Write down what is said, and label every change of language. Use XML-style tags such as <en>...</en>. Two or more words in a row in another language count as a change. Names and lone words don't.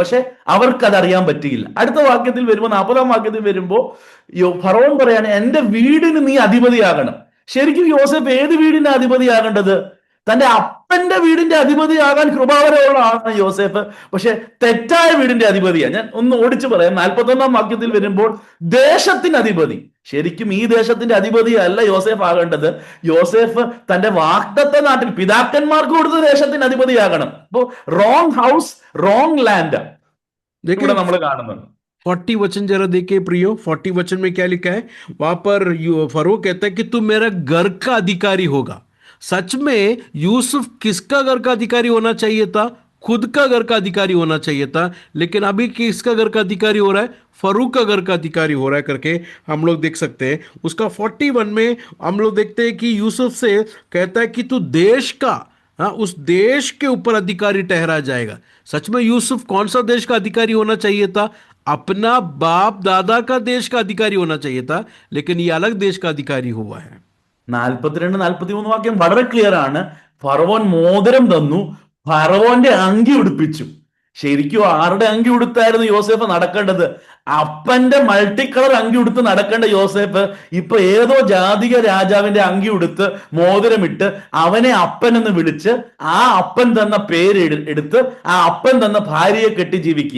<ml>പക്ഷെ അവർക്കത് അറിയാൻ പറ്റിയില്ല. അടുത്ത വാക്യത്തിൽ വരുമ്പോൾ, 40-ാം വാക്യത്തിൽ വരുമ്പോ ഫറവോൻ പറയാണ്, എന്റെ വീടിന് നീ അധിപതിയാകണം. ശരിക്കും യോസേഫ് ഏത് വീടിന്റെ അധിപതിയാകേണ്ടത്? തന്റെ അപ്പന്റെ വീടിന്റെ അധിപതിയാകാൻ കൃപാവരമുള്ള ആളാണ് യോസേഫ്. പക്ഷെ തെറ്റായ വീടിന്റെ അധിപതിയാണ്. ഞാൻ ഒന്ന് ഓടിച്ചു പറയാം. 41-ാം വാക്യത്തിൽ വരുമ്പോൾ ദേശത്തിന് അധിപതി. ശരിക്കും ഈ ദേശത്തിന്റെ അധിപതിയല്ല യോസേഫ് ആകേണ്ടത്. യോസേഫ് തന്റെ വാഗ്ദത്ത നാട്ടിൽ പിതാക്കന്മാർക്ക് കൊടുത്ത ദേശത്തിന് അധിപതിയാകണം. അപ്പോ</ml> <en>wrong house, wrong land</en> <ml>ഇവിടെ देखिए നമ്മൾ കാണുന്നുണ്ട്.</ml> <hi>40 वचन जरा देखिए प्रियो, 40 वचन में क्या लिखा है वहां पर? फरो कहता है कि तू मेरा घर का अधिकारी होगा। सच में यूसुफ किसका घर का अधिकारी होना चाहिए था? खुद का घर का अधिकारी होना चाहिए था। लेकिन अभी किसका घर का अधिकारी हो रहा है? फरूक का घर का अधिकारी हो रहा है करके हम लोग देख सकते हैं। उसका 41 में हम लोग देखते हैं कि यूसुफ से कहता है कि तू देश का, हाँ, उस देश के ऊपर अधिकारी ठहरा जाएगा। सच में यूसुफ कौन सा देश का अधिकारी होना चाहिए था? अपना बाप दादा का देश का अधिकारी होना चाहिए था, लेकिन ये अलग देश का अधिकारी हुआ है।</hi> <ml>42-43 വാക്യം വളരെ ക്ലിയർ ആണ്. ഫറവോൻ മോതിരം തന്നു, ഫറവോന്റെ അങ്കി ഉടുപ്പിച്ചു. ശരിക്കും ആരുടെ അങ്കി ഉടുത്തായിരുന്നു യോസേഫ് നടക്കേണ്ടത്? അപ്പന്റെ</ml> <en>multi color</en> <ml>അങ്കി ഉടുത്ത് നടക്കേണ്ട യോസേഫ് ഇപ്പൊ ഏതോ ജാതിക രാജാവിന്റെ അങ്കി ഉടുത്ത് മോതിരമിട്ട് അവനെ അപ്പൻ എന്ന് വിളിച്ച് ആ അപ്പൻ തന്ന പേര് എടുത്ത് ആ അപ്പൻ തന്ന ഭാര്യയെ കെട്ടി ജീവിക്കുക.</ml>